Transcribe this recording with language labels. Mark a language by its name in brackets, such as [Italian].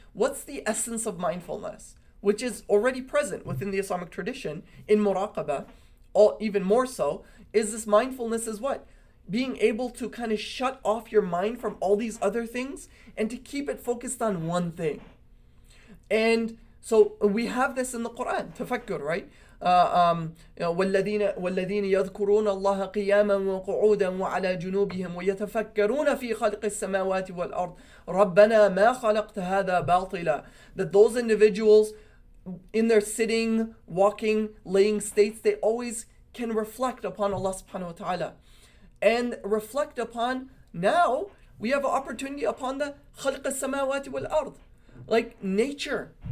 [English] What's the essence of mindfulness? Which is already present within the Islamic tradition in muraqabah, or even more so, is this mindfulness is what? Being able to kind of shut off your mind from all these other things and to keep it focused on one thing. And so we have this in the Quran, tafakkur, right? [Arabic] والذين يذكرون الله قياما وقعودا وعلى جنوبهم ويتفكرون في خلق السماوات والأرض ربنا ما خلقت هذا باطلا. [English] That those individuals in their sitting, walking, laying states, they always can reflect upon Allah subhanahu wa ta'ala. And reflect upon, now we have an opportunity upon the [Arabic] خلق السماوات والأرض, [English] like nature.